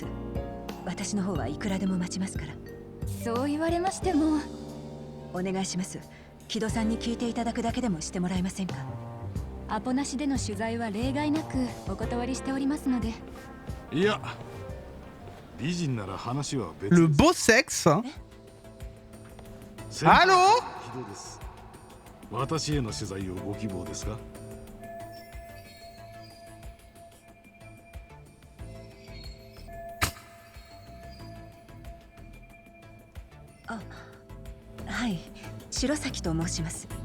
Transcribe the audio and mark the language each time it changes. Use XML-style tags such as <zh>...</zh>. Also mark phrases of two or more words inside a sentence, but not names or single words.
<ja>私の方はいくらでも待ちますから。そう言われましても。お願いします。木戸さんに聞いていただくだけでもしてもらえませんか？アポなしでの取材は例外なくお断りしておりますので。いや、美人なら話は別です。</ja> <fr>Le beau sexe. Allô?</fr> <ja>木戸です。私への取材をご希望ですか？あ、はい、白崎と申します。</ja>